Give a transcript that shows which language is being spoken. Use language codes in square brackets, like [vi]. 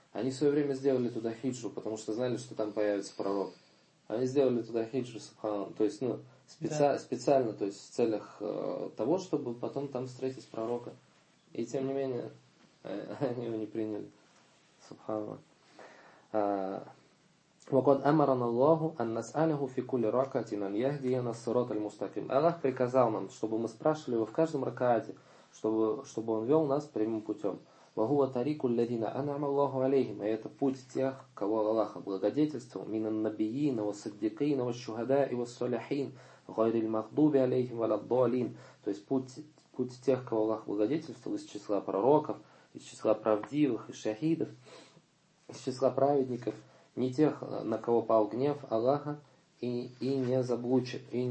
[ru] Они в свое время сделали туда хиджу, потому что знали, что там появится пророк. Они сделали туда хиджу, субханаллах, то есть, ну, специально, то есть в целях того, чтобы потом там встретить пророка. И тем не менее, они его не приняли, субханаллах. [ar] وقد أمرنا الله أن نسأله في كل ركعة أن يهدينا الصراط المستقيم. [ru] Аллах приказал нам, чтобы мы спрашивали его в каждом ракаате, чтобы он вел нас прямым путем. [ar] وهو طريق الذين أنعم الله عليهم. [ru] И это путь тех, кого Аллах благодетельствовал. [ar] من النبيين والصديقين والشهداء والصالحين غير المغضوب عليهم ولا الضالين. [ru] То есть путь тех, кого Аллах благодетельствовал, из числа пророков, из числа правдивых и шахидов, из числа праведников. Не тех, на кого пал гнев Аллаха, и не заблудших.